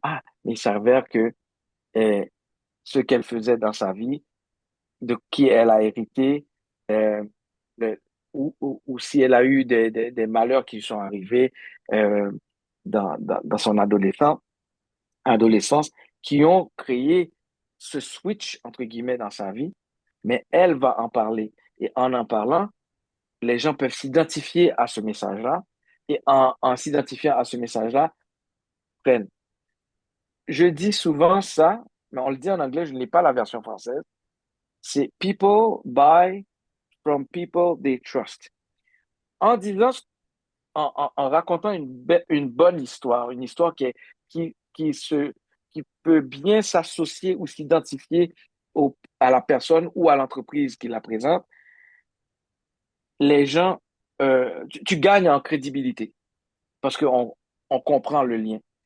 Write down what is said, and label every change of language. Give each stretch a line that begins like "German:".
French: Ah, mais il s'avère que euh, ce qu'elle faisait dans sa vie, de qui elle a hérité, euh, le- ou si elle a eu des malheurs qui lui sont arrivés dans son adolescence, qui ont créé ce switch, entre guillemets, dans sa vie, mais elle va en parler. Et en parlant, les gens peuvent s'identifier à ce message-là, et en s'identifiant à ce message-là, prennent. Je dis souvent ça, mais on le dit en anglais, je n'ai pas la version française. C'est
English: people buy from people they trust.
French: En disant, en racontant une bonne histoire, une histoire qui peut bien s'associer ou s'identifier à la personne ou à l'entreprise qui la présente, les gens, tu gagnes en crédibilité parce qu'on on comprend le lien.